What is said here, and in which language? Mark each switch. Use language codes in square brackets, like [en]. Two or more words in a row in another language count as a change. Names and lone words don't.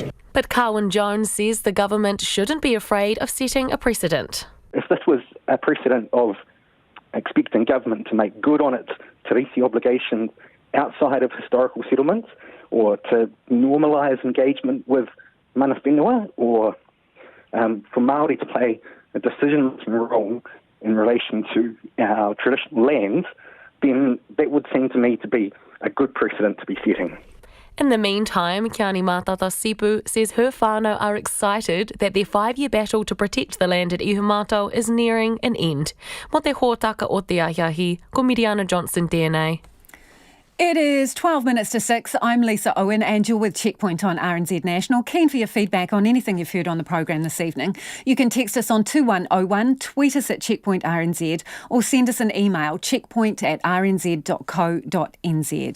[en] But Carwyn Jones says the government shouldn't be afraid of setting a precedent. If this was a precedent of expecting government to make good on its treaty obligations outside of historical settlements, or to normalise engagement with [mi] mana whenua, [en] or for Māori to play a decision-making role in relation to our traditional lands, then that would seem to me to be a good precedent to be setting. In the meantime, Kiani Matatasipu says her whānau are excited that their 5-year battle to protect the land at Ihumātao is nearing an end. [mi] Mo te hōtaka o te aiahi, ko Miriana Johnson tēnei. [en] It is 12 minutes to 6. I'm Lisa Owen and you're with Checkpoint on RNZ National. Keen for your feedback on anything you've heard on the program this evening. You can text us on 2101, tweet us at Checkpoint RNZ or send us an email, checkpoint@rnz.co.nz.